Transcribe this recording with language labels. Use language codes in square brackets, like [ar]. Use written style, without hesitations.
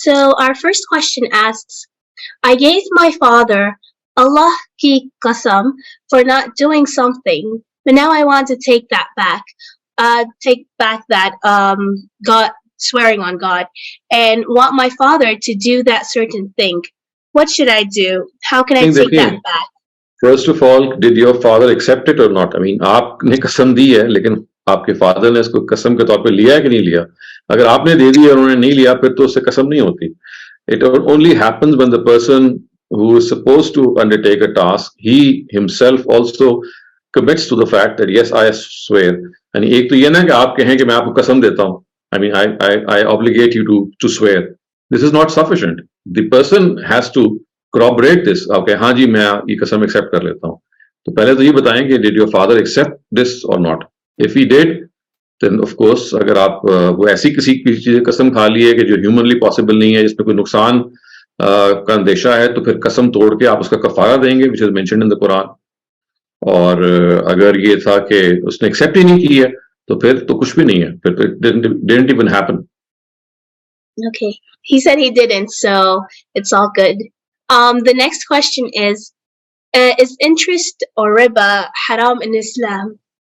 [en] So our first question asks, I gave my father [ur] Allah ki qasam [en] for not doing something, but now I want to take that back. Take back that God swearing on God, and want my father to do that certain thing. What should I do? How can I take that back? First of all, did your father accept it or not? I mean, [ur] آپ نے قسم دی ہے, لیکن آپ کے father نے اس کو قسم کے طور پہ لیا ہے کہ نہیں لیا؟ اگر آپ نے دے دی اور انہوں نے نہیں لیا, پھر تو اس سے قسم نہیں ہوتی. [en] It only happens when the person who is supposed to undertake a task, he himself also commits to the fact that yes, I swear. [ur] یعنی ایک تو یہ نا کہ آپ کہیں کہ میں آپ کو قسم دیتا ہوں, [en] I mean, I obligate you to swear. This is not sufficient. The person has to corroborate this. [ur] Okay, ہاں جی میں یہ قسم ایکسیپٹ کر لیتا ہوں. تو پہلے تو یہ بتائیں کہ [en] did your father accept this or not? If he did, then of course [ur] اگر آپ وہ ایسی کسی چیز قسم کھا لی ہے کہ جو ہیومنلی پاسبل نہیں ہے, جس میں کوئی نقصان کا اندیشہ ہے, تو پھر قسم توڑ کے آپ اس کا کفارہ دیں گے, [en] which is mentioned in the Quran. [ur] اور اگر یہ تھا کہ اس نے ایکسیپٹ ہی نہیں کی ہے تو پھر تو کچھ بھی نہیں ہے, پھر تو [en] didn't even happen. Okay. He said he didn't, so it's all good. The next question is interest or riba haram in Islam?